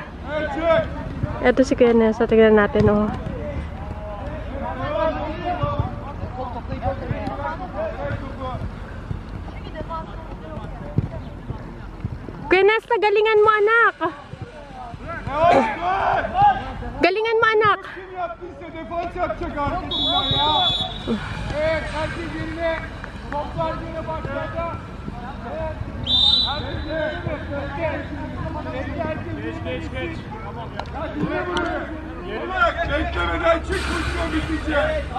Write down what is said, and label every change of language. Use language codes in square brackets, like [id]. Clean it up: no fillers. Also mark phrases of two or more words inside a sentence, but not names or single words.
[tl] Eto si Kuya Nessa. Tignan natin, oh. Kuya Nessa, galingan mo, anak! Galingan mo, anak! [tr] Kim yaptıysa defans yapacak artık bunlar ya. Evet, herkes yerine. Toplar yine başladı. Evet. Herkes yerine. Geç. Tamam ya. Hadi yine buraya. Ulan beklemeden çık kuşla bitecek.